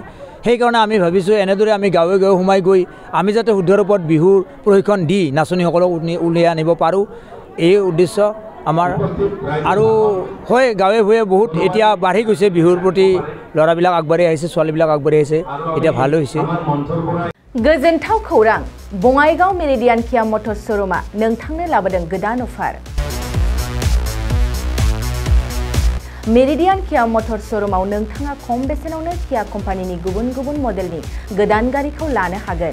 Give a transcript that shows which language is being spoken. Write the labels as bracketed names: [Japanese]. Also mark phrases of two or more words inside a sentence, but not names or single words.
[Assamese] সেইকাৰণে আমি ভাবিছোঁ এনেদৰে আমি গাঁৱে গাঁৱে সোমাই গৈ আমি যাতে শুদ্ধ ৰূপত বিহুৰ প্ৰশিক্ষণ দি নাচনীসকলক উলিয়াই আনিব পাৰোঁ, এই উদ্দেশ্য আমাৰ। আৰু হয়, গাঁৱে ভূঞে বহুত এতিয়া বাঢ়ি গৈছে বিহুৰ প্ৰতি, ল'ৰাবিলাক আগবাঢ়ি আহিছে, ছোৱালীবিলাক আগবাঢ়ি আহিছে, এতিয়া ভাল হৈছে। [Bodo] गोजोनथाव खौरां, बङाइगाव मेरिडियान किया मटर शोरूमा नोंथांनो लाबोदों गोदान अफार। मेरिडियान किया मटर शोरूमाव नोंथाङा खम बेसेनावनो किया कम्पानिनि गुबुन गुबुन मडेलनि गोदान गारिखौ लानो हागोन।